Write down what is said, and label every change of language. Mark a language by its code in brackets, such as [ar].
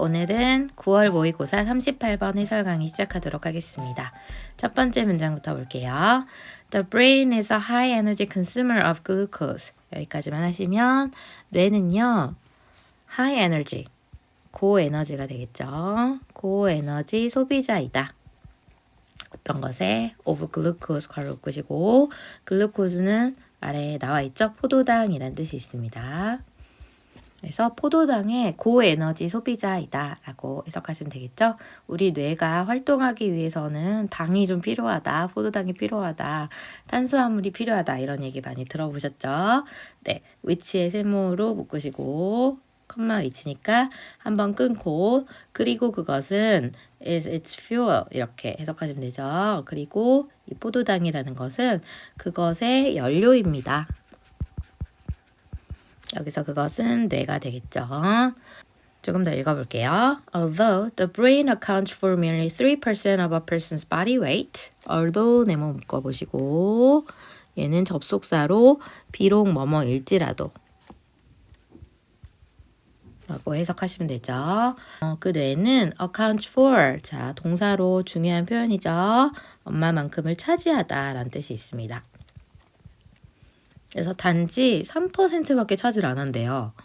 [ko] 오늘은 9월 모의고사 38번 해설 강의 시작하도록 하겠습니다. 첫 번째 문장부터 볼게요. [en] The brain is a high energy consumer of glucose. [ko] 여기까지만 하시면 뇌는요. [en] high energy, [ko] 고에너지가 되겠죠. 고에너지 소비자이다. 어떤 것에 [en] of glucose [ko] 괄호 묶으시고 글루코즈는 아래에 나와 있죠. 포도당이라는 뜻이 있습니다. 그래서 포도당의 고에너지 소비자이다 라고 해석하시면 되겠죠. 우리 뇌가 활동하기 위해서는 당이 좀 필요하다, 포도당이 필요하다, 탄수화물이 필요하다 이런 얘기 많이 들어보셨죠. 네, 위치에 세모로 묶으시고 컴마 위치니까 한번 끊고 그리고 그것은 [en] it's fuel [ko] 이렇게 해석하시면 되죠. 그리고 이 포도당이라는 것은 그것의 연료입니다. 여기서 그것은 뇌가 되겠죠. 조금 더 읽어볼게요. [en] Although the brain accounts for merely 3% of a person's body weight. [ko] although 네모 묶어보시고 얘는 접속사로 비록 뭐뭐일지라도 라고 해석하시면 되죠. 그 뇌는 [en] account for, [ko] 자 동사로 중요한 표현이죠. 엄마만큼을 차지하다 라는 뜻이 있습니다. 그래서 단지 3%밖에 차지를 안 한대요.